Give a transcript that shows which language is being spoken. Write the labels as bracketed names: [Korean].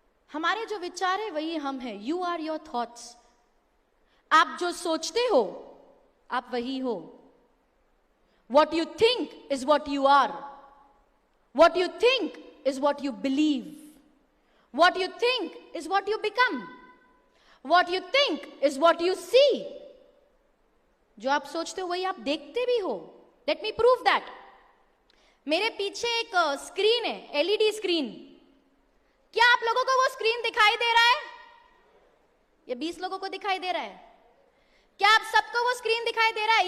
[Hindi] हमारे जो विचार है वही हम हैं। [English] You are your thoughts. [Hindi] आप जो सोचते हो आप वही हो। [English] What you think is what you are. What you think is what you believe. What you think is what you become. What you think is what you see. [Hindi] जो आप सोचते हो वही आप देखते भी हो. [English] Let me prove that. [Hindi] मेरे पीछे एक स्क्रीन है, एलईडी स्क्रीन. क्या आप लोगों को वो स्क्रीन दिखाई दे रहा है? ये 20 लोगों को दिखाई दे रहा है? क्या आप सबको वो स्क्रीन दिखाई दे रहा है?